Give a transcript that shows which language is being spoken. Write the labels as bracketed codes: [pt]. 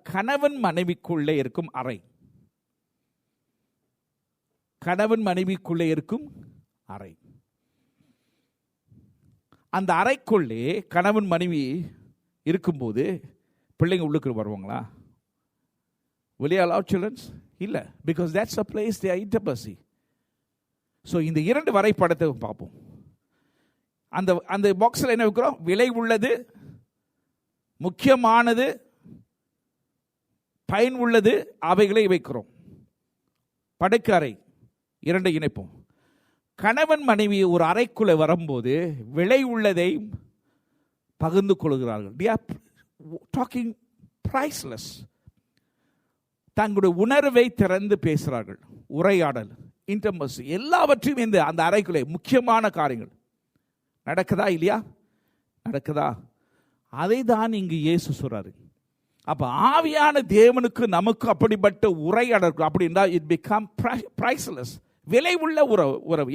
[ta] கணவன் மனைவிக்குள்ளே இருக்கும் அறை. கணவன் மனைவிக்குள்ளே இருக்கும் அறை. அந்த அறைக்குள்ளே கணவன் மனைவி இருக்கும்போது பிள்ளைங்க உள்ளுக்கு வருவாங்களா? [en] Will you allow children? [ta] இல்லை, [en] because that's a place they are intimacy. [ta] So இந்த 2 வரைபடத்தை பார்ப்போம். அந்த பாக்ஸில் என்ன வைக்கிறோம்? விலை உள்ளது, முக்கியமானது, பயன் உள்ளது, அவைகளை வைக்கிறோம். படுக்கறை 2 இணைப்போம். கணவன் மனைவி ஒரு அறைக்குள்ளே வரும்போது விலை உள்ளதை பகிர்ந்து கொள்கிறார்கள். [en] They are talking priceless. [ta] தங்களுடைய உணர்வை திறந்து பேசுகிறார்கள். உரையாடல், இன்டிமசி, எல்லாவற்றையும் இந்த அந்த அறைக்குள்ளே முக்கியமான காரியங்கள் நடக்குதா இல்லையா? நடக்குதா? அதை தான் இங்கு இயேசு சொல்றாரு. அப்ப ஆவியான தேவனுக்கு நமக்கு அப்படிப்பட்ட உரையாடல் அப்படின்னா [en] it become priceless, [ta] விலை உள்ள உறவு.